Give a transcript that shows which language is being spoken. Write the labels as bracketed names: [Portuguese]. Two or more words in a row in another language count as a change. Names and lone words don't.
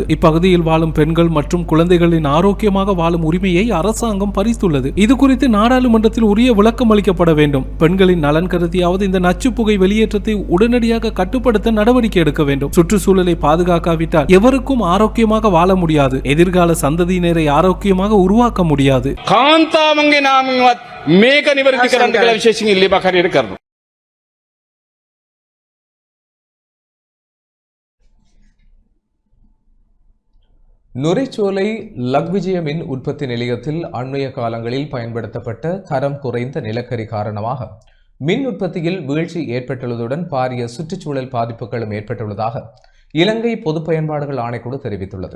[Tamil] இப்பகுதியில் வாழும் பெண்கள் மற்றும் குழந்தைகளின் ஆரோக்கியமாக வாழும் உரிமையை அரசாங்கம் பறித்துள்ளது. இது குறித்து நாடாளுமன்றத்தில் உரிய விளக்கம் அளிக்கப்பட வேண்டும். பெண்களின் நலன் கருதியாவது இந்த நச்சு புகை வெளியேற்றத்தை உடனடியாக கட்டுப்படுத்த நடவடிக்கை எடுக்க வேண்டும். சுற்றுச்சூழலை பாதுகாக்காவிட்டால் எவருக்கும் ஆரோக்கியமாக வாழ முடியாது. எதிர்கால சந்ததியினரை ஆரோக்கியமாக உருவாக்க முடியாது. [Sinhala] කාන්තාවන්ගේ නාමවත් මේක නිවැරදි කරන්න කියලා විශේෂයෙන් ඉල්ලීමක් හරියට කරනවා. [Tamil] நுரைச்சோலை லக்விஜய மின் உற்பத்தி நிலையத்தில் அண்மைய காலங்களில் பயன்படுத்தப்பட்ட தரம் குறைந்த நிலக்கரி காரணமாக மின் உற்பத்தியில் வீழ்ச்சி ஏற்பட்டுள்ளதுடன் பாரிய சுற்றுச்சூழல் பாதிப்புகளும் ஏற்பட்டுள்ளதாக இலங்கை பொது பயன்பாடுகள் ஆணைக்குழு தெரிவித்துள்ளது.